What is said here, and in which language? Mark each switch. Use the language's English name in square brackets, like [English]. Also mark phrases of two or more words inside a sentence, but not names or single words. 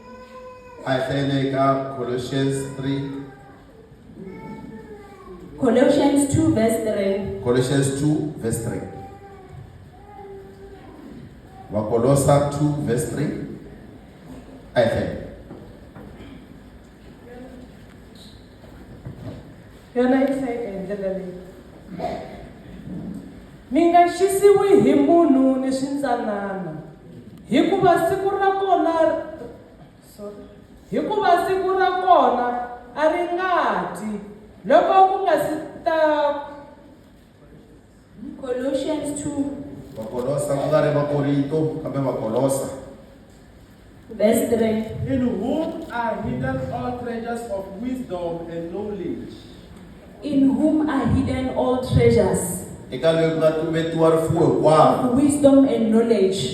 [English] Colossians 3. Colossians 2 verse 3. Colossians 2 verse 3. Colossians 2 verse 3. I think. [Tsonga] Yona ndlela leyi. Mi nga xisiwi hi munhu ni swintsanana. Hikuva siku ra kona a ri ngati loko ku nga si ta. [English] Colossians 2 verse 3. In whom are hidden all treasures of wisdom and knowledge. In whom are hidden all treasures of wisdom and knowledge.